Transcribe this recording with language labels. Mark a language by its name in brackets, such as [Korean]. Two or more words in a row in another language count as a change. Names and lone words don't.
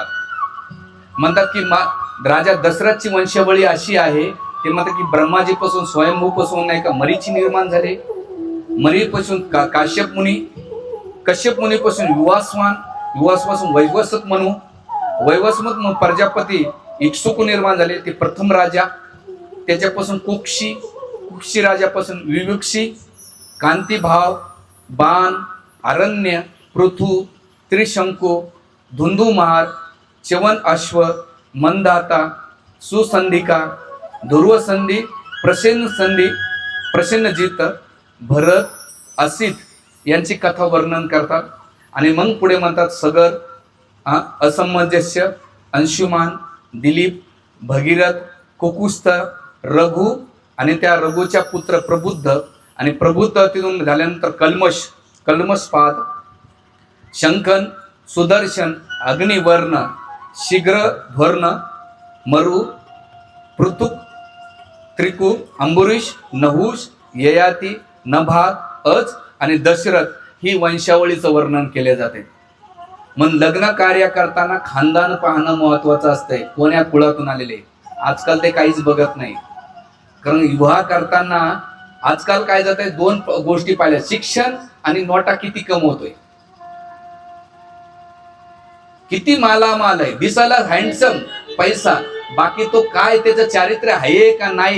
[Marathi] म्हणतात की राजा दशरथची वंशावळी अशी आहे, ते म्हणतात की ब्रह्माजीपासून स्वयंभूपासून नाही का मरीची निर्माण झाले, मरीपासून काश्यप मुनी, कश्यप मुनीपासून युवास्वान, युवासपासून वैवस्वत म्हणू, वैवस्वत प्रजापती इक्ष्वाकू निर्माण झाले, ते प्रथम राजा. त्याच्यापासून कुक्षी, कुक्षी राजापासून विवक्षी, कांतीभाव, बाण, अरण्य, पृथू, त्रिशंकू, धुंधुमार, च्यवन अश्व, मंदाता, सुसंधिका, ध्रुवसंधी, प्रसेनसंधी, प्रसेनजित, भरत, असित यांची कथा वर्णन करतात. आणि मग पुढे म्हणतात सगर, असमंजस्य, अंशुमान, दिलीप, भगीरथ, कुकुस्थ, रघु, आणि त्या रघुच्या पुत्र प्रबुद्ध, आणि प्रबुद्ध तिथून झाल्यानंतर कल्मश, कल्मषपाद, शंखन, सुदर्शन, अग्निवर्ण, शीघ्रध्वर्ण, मरु, पृथुक, त्रिकू, अंबुरीश, नहुष, ययाती, नभाग, अज आणि दशरथ ही वंशावळीचं वर्णन केले जाते. मग लग्न कार्य करताना खानदान पाहणं महत्वाचं असतंय, कोण्या कुळातून आलेले. आजकाल ते काहीच बघत नाही, कारण विवाह करताना आजकाल काय जात आहे, दोन गोष्टी पाहिल्या, शिक्षण आणि नोटा किती कमवतोय, किती मालामाल आहे, दिसायला हँडसम, पैसा, बाकी तो काय त्याचं चारित्र्य आहे का नाही.